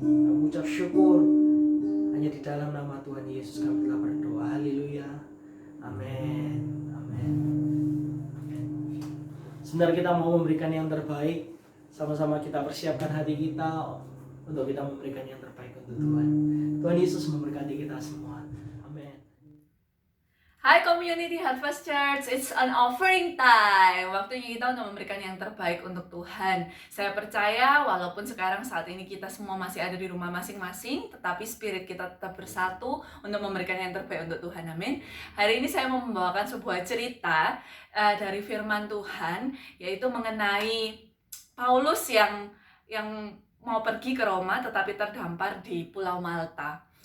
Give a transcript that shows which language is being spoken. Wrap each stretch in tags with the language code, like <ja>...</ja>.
<id>Kami ucap syukur. Hanya di dalam nama Tuhan Yesus kami telah berdoa. Haleluya. Amin. Amin. Amin. Sebenarnya kita mau memberikan yang terbaik. Sama-sama kita persiapkan hati kita untuk kita memberikan yang terbaik untuk Tuhan. Tuhan Yesus memberkati kita semua. Amin.</id> <en>Hai community Harvest Church, it's an offering time.</en> <id>Waktunya kita untuk memberikan yang terbaik untuk Tuhan. Saya percaya walaupun sekarang saat ini kita semua masih ada di rumah masing-masing, tetapi spirit kita tetap bersatu untuk memberikan yang terbaik untuk Tuhan. Amin. Hari ini saya mau membawakan sebuah cerita dari firman Tuhan, yaitu mengenai Paulus yang mau pergi ke Roma tetapi terdampar di Pulau Malta.</id>